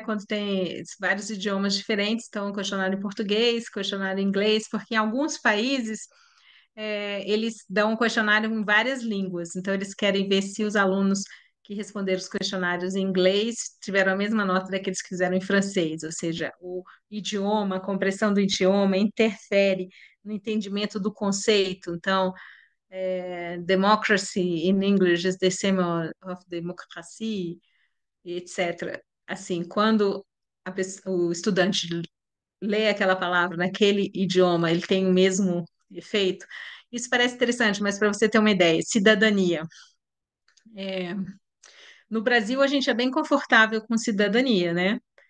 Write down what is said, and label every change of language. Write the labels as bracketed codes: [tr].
[pt] Quando tem vários idiomas diferentes, então questionário em português, questionário em inglês, porque em alguns países eles dão um questionário em várias línguas, então eles querem ver se os alunos que responderam os questionários em inglês tiveram a mesma nota daqueles que fizeram em francês, ou seja, o idioma, a compreensão do idioma interfere no entendimento do conceito. Então, [en] democracy in English is the same of democracy, etc. [pt] Assim, quando o estudante lê aquela palavra naquele idioma, ele tem o mesmo efeito. Isso parece interessante, mas para você ter uma ideia, cidadania. É, no Brasil, a gente é bem confortável com cidadania, né?